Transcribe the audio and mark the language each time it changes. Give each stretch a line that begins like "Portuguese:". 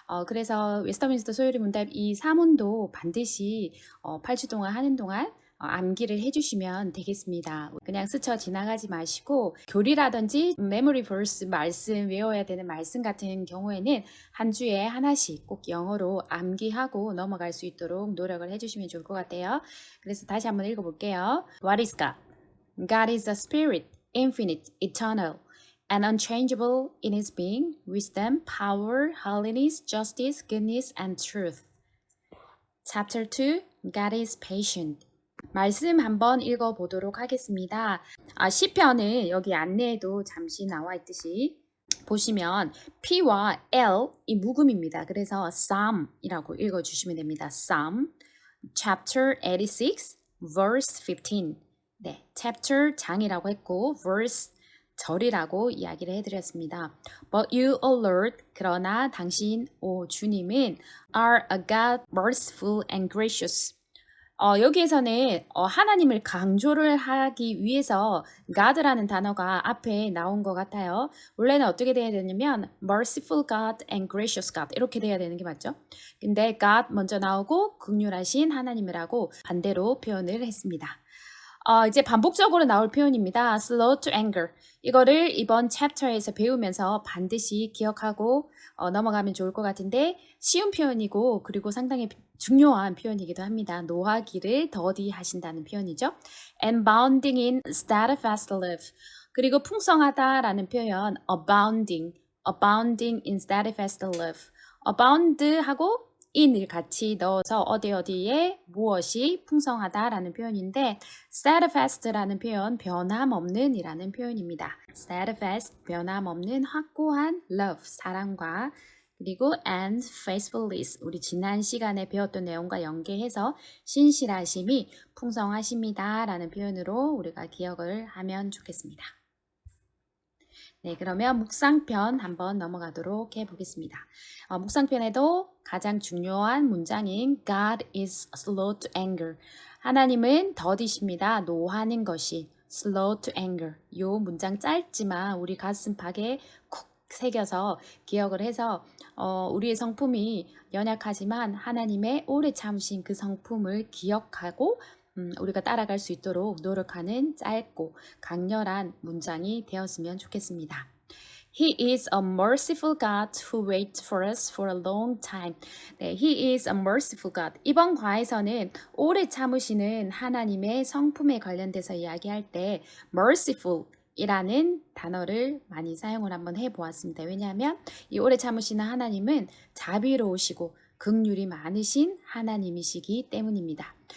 Korean: 그래서 웨스터민스터 소율이 문답 이 사문도 반드시 8주 동안 하는 동안 암기를 해주시면 되겠습니다. 그냥 스쳐 지나가지 마시고 교리라든지 메모리 벌스 말씀 외워야 되는 말씀 같은 경우에는 한 주에 하나씩 꼭 영어로 암기하고 넘어갈 수 있도록 노력을 해주시면 좋을 것 같아요. 그래서 다시 한번 읽어볼게요.
English: What is God? God is a spirit, infinite, eternal, and unchangeable in his being, wisdom, power, holiness, justice, goodness, and truth. Chapter 2, God is patient.
Korean: 말씀 한번 읽어보도록 하겠습니다. 시편은 여기 안내에도 잠시 나와 있듯이 보시면 P와 L 이 묵음입니다. 그래서 Psalm이라고 읽어주시면 됩니다.
English: Psalm, chapter 86, verse 15.
Korean: 네, chapter 장이라고 했고 verse 절이라고 이야기를 해드렸습니다.
English: But you, O Lord,
Korean: 그러나 당신, 오 주님은
English: are a God merciful and gracious.
Korean: 여기에서는 하나님을 강조를 하기 위해서 God라는 단어가 앞에 나온 것 같아요. 원래는 어떻게 돼야 되냐면
English: merciful God and gracious God
Korean: 이렇게 돼야 되는 게 맞죠? 근데 God 먼저 나오고 긍휼하신 하나님이라고 반대로 표현을 했습니다. 이제 반복적으로 나올 표현입니다.
English: slow to anger.
Korean: 이거를 이번 챕터에서 배우면서 반드시 기억하고 넘어가면 좋을 것 같은데 쉬운 표현이고 그리고 상당히 중요한 표현이기도 합니다. 노하기를 더디하신다는 표현이죠.
English: And bounding in steadfast love.
Korean: 그리고 풍성하다라는 표현
English: abounding in steadfast love.
Korean: abound하고 in을 같이 넣어서 어디에 무엇이 풍성하다라는 표현인데 steadfast라는 표현 변함없는 이라는 표현입니다. steadfast 변함없는 확고한 love 사랑과 그리고 and faithfulness 우리 지난 시간에 배웠던 내용과 연계해서 신실하심이 풍성하십니다 라는 표현으로 우리가 기억을 하면 좋겠습니다. 네, 그러면 묵상편 한번 넘어가도록 해보겠습니다. 묵상편에도 가장 중요한 문장인
English: God is slow to anger.
Korean: 하나님은 더디십니다. 노하는 것이
English: slow to anger.
Korean: 요 문장 짧지만 우리 가슴팍에 콕 새겨서 기억을 해서 우리의 성품이 연약하지만 하나님의 오래 참으신 그 성품을 기억하고 우리가 따라갈 수 있도록 노력하는 짧고 강렬한 문장이 되었으면 좋겠습니다.
English: He is a merciful God who waits for us for a long time. 네, He is a merciful God.
Korean: 이번 과에서는 오래 참으시는 하나님의 성품에 관련돼서 이야기할 때 merciful 이라는 단어를 많이 사용을 한번 해보았습니다. 왜냐하면 이 오래 참으시는 하나님은 자비로우시고 긍휼이 많으신 하나님이시기 때문입니다.